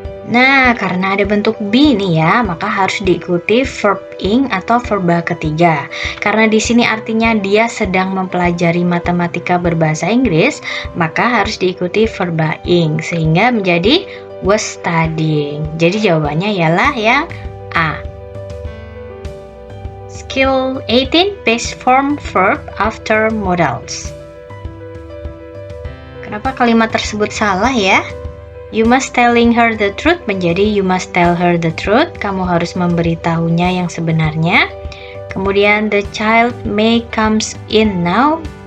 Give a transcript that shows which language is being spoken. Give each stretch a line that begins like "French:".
Indonesian: Nah, karena ada bentuk be nih ya, maka harus diikuti verb ing atau verba ketiga. Karena di sini artinya dia sedang mempelajari matematika berbahasa Inggris, maka harus diikuti verba ing sehingga menjadi
English: was studying.
Indonesian: Jadi jawabannya ialah yang A.
English: Skill 18, base form verb after modals.
Indonesian: Kenapa kalimat tersebut salah ya?
English: You must telling her the truth
Indonesian: menjadi
English: you must tell her the truth.
Indonesian: Kamu harus memberitahunya yang sebenarnya. Kemudian
English: the child may comes in now.